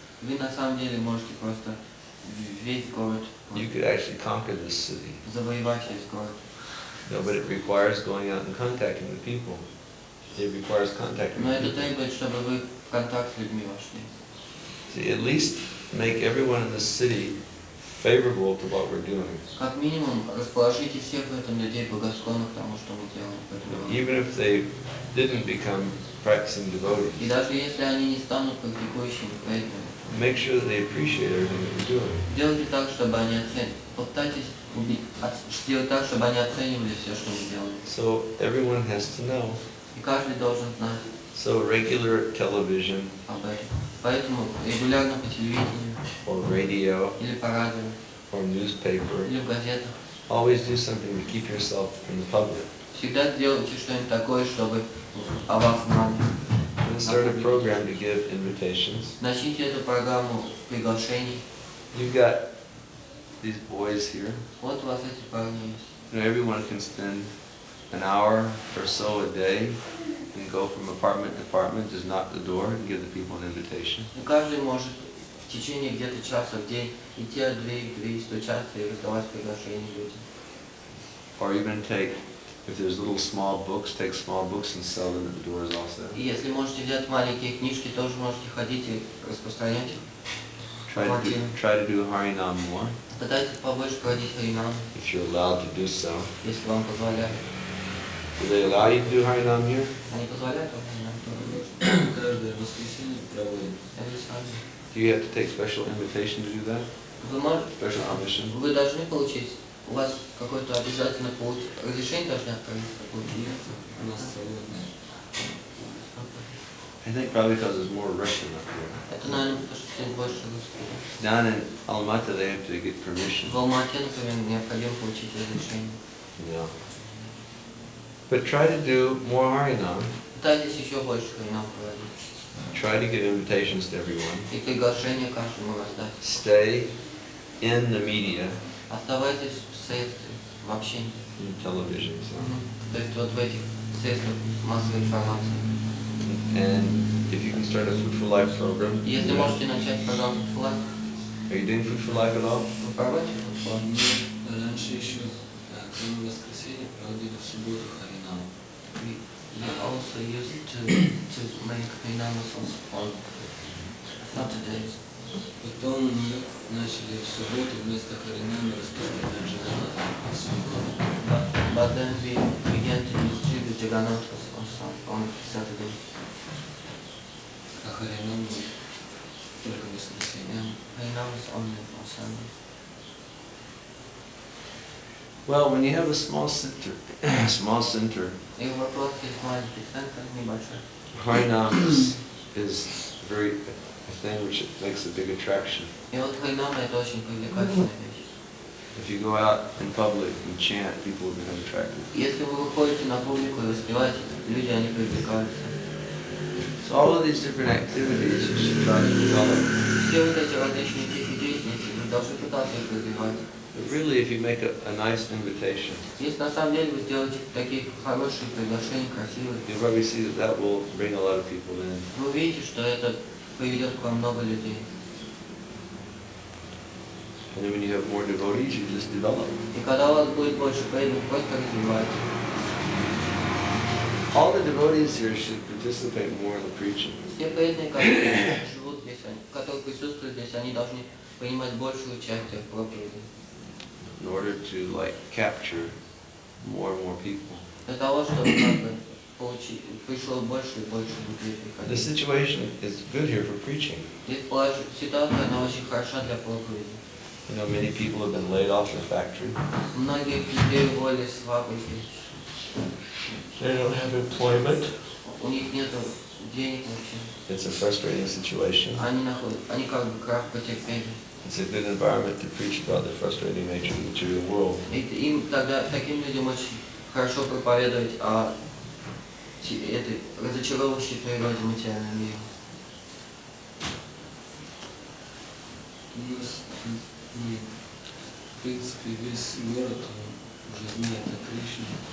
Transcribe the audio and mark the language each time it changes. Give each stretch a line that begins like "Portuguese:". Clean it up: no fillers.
Russian: Вы на самом деле можете просто весь город
English: You could actually conquer this city.
Russian: завоевать весь город.
English: No, but it requires going out and contacting the people. It requires contacting
Russian: Но
English: the
Russian: это
English: people.
Russian: требует, чтобы вы в контакт с людьми вошли.
English: See, at least make everyone in the city favorable to what we're doing.
Russian: Как минимум, расположите всех в этом людей благосклонно к тому, что мы делаем в этом городе.
English: Even if they didn't become practicing
Russian: И
English: devotees,
Russian: даже если они не станут практикующими преданными,
English: make sure that they appreciate everything that we're doing.
Russian: сделайте так, чтобы они оценивали. Попытайтесь сделать так, чтобы они оценивали все, что мы делаем.
English: So everyone has to know.
Russian: И каждый должен знать
English: So regular television
Russian: об этом. Поэтому регулярно по телевидению
English: or radio
Russian: или по радио,
English: or newspaper,
Russian: или в газетах
English: always do something to keep yourself in the public.
Russian: всегда делайте что-нибудь такое, чтобы о вас знали.
English: And start a program to give invitations.
Russian: Начните эту программу приглашений.
English: You've got these boys here.
Russian: Вот у вас эти парни есть.
English: You know, everyone can spend an hour or so a day and go from apartment to apartment, just knock the door and give the people an invitation.
Russian: И каждый может в течение где-то часа в день идти от двери к двери, стучаться и раздавать приглашения людям.
English: Or even take, if there's little small books, take small books and sell them at the doors also.
Russian: И если можете взять маленькие книжки, тоже можете ходить и распространять их.
English: Try to do Harinam more,
Russian: Пытайтесь побольше проводить Харинам,
English: if you're allowed to do so.
Russian: если вам позволяют.
English: Do they allow you to do Harinam here?
Russian: Они позволяют вам Харинам? Каждое воскресенье проводим. Или сами.
English: Do you have to take special invitation to do that?
Russian: Вы можете,
English: Special permission?
Russian: вы должны получить, у вас какой-то обязательно путь, разрешение должны открыться, получить. У нас свободное.
English: I think probably because there's more Russian up here.
Russian: Это, наверное, потому что здесь больше русских.
English: Down in Almaty they have to get permission.
Russian: В Алмате, например, необходимо получить разрешение.
English: Yeah. But try to do more Harinam.
Russian: Пытайтесь еще больше Харинам проводить.
English: Try to give invitations to everyone.
Russian: И приглашение каждому раздать.
English: Stay in the media,
Russian: Оставайтесь в средстве, в общении.
English: in television. So.
Russian: То есть вот в этих средствах массовой информации.
English: And if you can start a Food for Life program.
Russian: Если можете начать программу флаг,
English: Are you doing Food for Life at all?
Russian: вы проводите флаг? Мы раньше еще, кроме воскресенья, проводили в субботу Харинам.
English: We also used to make Harinamas on Saturdays.
Russian: Потом мы начали в субботу вместо Харинама распространять Джаганат
English: But then we began to distribute Jagannathas on Saturdays.
Russian: а Харинам только в воскресенье.
English: And Harinamas only on Sundays. Well, when you have a small center,
Russian: И вопрос есть маленький центр, небольшой.
English: Harinam is very a thing which makes a big attraction.
Russian: И вот Харинама это очень привлекательная вещь.
English: If you go out in public and chant, people will become attracted.
Russian: Если вы выходите на публику и воспеваете, люди, они привлекаются.
English: So all of these different activities you should try to develop.
Russian: Все вот эти различные техники пытаться их развивать.
English: But really, if you make a nice invitation,
Russian: Если на самом деле вы сделаете такие хорошие приглашения, красивые,
English: you'll probably see that that will bring a lot of people in.
Russian: вы увидите, что это приведет к вам много людей.
English: And then when you have more devotees, you just develop.
Russian: И когда у вас будет больше преданных, просто развивайте.
English: All the devotees here should participate more in the preaching.
Russian: Все преданные, которые живут здесь, которые присутствуют здесь, они должны принимать большее участие в проповеди.
English: In order to capture more and more people.
Russian: Для того, чтобы как бы пришло больше и больше людей
English: The
Russian: приходить.
English: situation is good here for preaching.
Russian: Здесь ситуация, она очень хороша для проповеди.
English: You know, many people have been laid off the factory.
Russian: Многих людей уволили с фабрики.
English: They don't have employment.
Russian: У них нет денег вообще.
English: It's a frustrating situation.
Russian: Они как бы крах потерпели.
English: It's a good environment to preach about the frustrating nature of the material world.
Russian: И им тогда, таким людям очень хорошо проповедовать о этой разочаровывающей природе материального мира. У нас, в принципе, весь город он уже знает о Кришне.